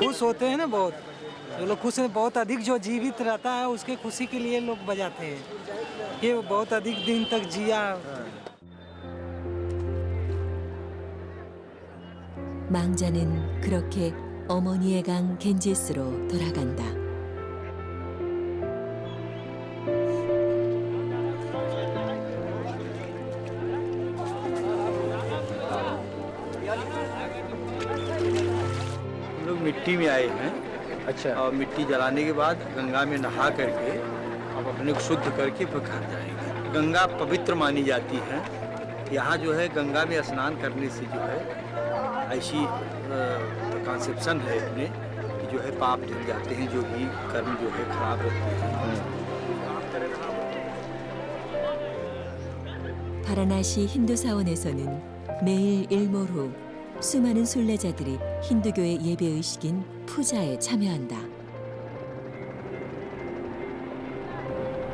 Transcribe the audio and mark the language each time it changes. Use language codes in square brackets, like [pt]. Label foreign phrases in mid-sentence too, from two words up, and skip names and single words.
[hi] खुश होते हैं ना बहुत, जो लोग खुश हैं, बहुत अधिक जो जीवित रहता है उसके खुशी के लिए लोग बजाते हैं। ये बहुत अधिक दिन तक जिया। [ko] 망자는 그렇게 어머니의 강 겐지스로 돌아간다. [hi] लोग मिट्टी में आए हैं। अच्छा और मिट्टी जलाने के बाद गंगा में नहा करके अब अपने को शुद्ध करके फिर घर जाएंगे। गंगा पवित्र मानी जाती है। यहाँ जो है गंगा में स्नान करने से जो है ऐसी कंसेप्शन है अपने कि जो है पाप धुल जाते हैं, जो भी कर्म जो है खराब रहते हैं। [ko] 바라나시 힌두 사원에서는 매일 일몰 후 수많은 순례자들이 힌두교의 예배 의식인 푸자에 참여한다.